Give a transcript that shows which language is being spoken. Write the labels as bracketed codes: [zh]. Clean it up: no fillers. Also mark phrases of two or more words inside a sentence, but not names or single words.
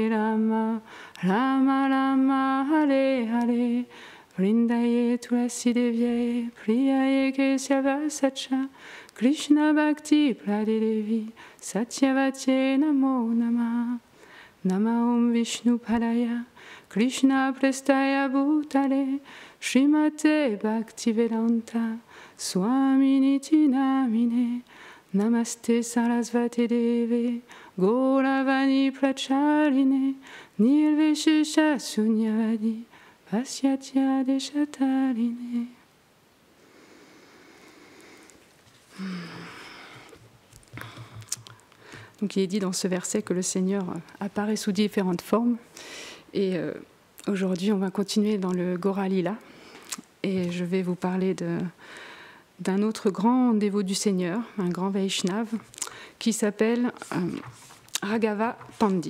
[sa] Rama Rama Hare Hare Vrindaye Tulasi Devye Priyaye Kesava Sacha Krishna Bhakti Pradevi Satyavate Namo Namaha Nama Om Vishnu Padaya Krishna Prestaya Bhutale Srimate Bhaktivedanta Swami Niti Namine Namaste Sarasvati Deve prachaline, nirvishesha sunyadi, pasyatya deshataline. [fr] Donc il est dit dans ce verset que le Seigneur apparaît sous différentes formes. Et aujourd'hui, on va continuer dans le Gora Lila. Et je vais vous parler d'un autre grand dévot du Seigneur, un grand Vaishnav, qui s'appelle Raghava Pandit.